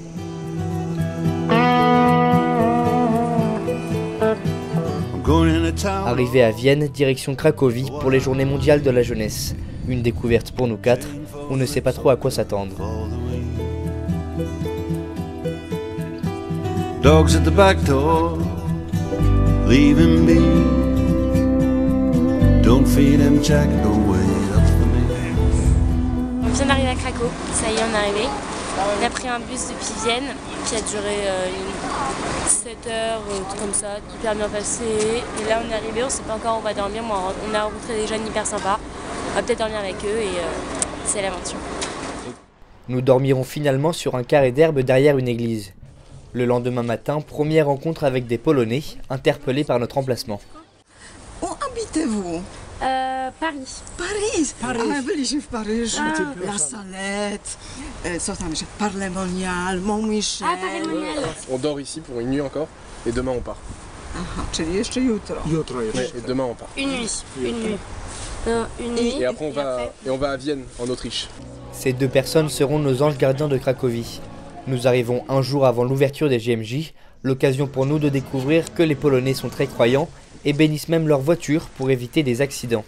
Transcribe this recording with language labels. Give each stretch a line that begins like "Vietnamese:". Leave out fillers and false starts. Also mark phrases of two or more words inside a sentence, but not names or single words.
French: Arrivé à Vienne, direction Cracovie pour les Journées mondiales de la jeunesse. Une découverte pour nous quatre, on ne sait pas trop à quoi s'attendre.
English: Dogs at the back door, leave him be. Don't feed him Jack, don't wait up for me.
French: On vient d'arriver à Cracow, ça y est, on est arrivé. On a pris un bus depuis Vienne qui a duré 7 heures, comme ça, hyper bien passé. Et là on est arrivé, on sait pas encore où on va dormir, mais on a rencontré des jeunes hyper sympas. On va peut-être dormir avec eux et c'est l'aventure. Nous dormirons finalement sur un carré d'herbe derrière une église. Le lendemain matin, première rencontre avec des Polonais, interpellés par notre emplacement. Où habitez-vous? Paris. Paris.
Polish: Ah, byliśmy w Paryżu.
French: La Salette, Parc Monial, Mont-Michel. Ah, Paris-Monial. On dort ici pour une nuit encore et demain on part.
Polish: Aha, czyli jeszcze jutro.
French: Ouais, et demain on part. Une nuit. Une nuit. Non, une nuit. Et après on va à Vienne, en Autriche. Ces deux personnes seront nos anges gardiens de Cracovie. Nous arrivons un jour avant l'ouverture des JMJ, l'occasion pour nous de découvrir que les Polonais sont très croyants et bénissent même leur voiture pour éviter des accidents.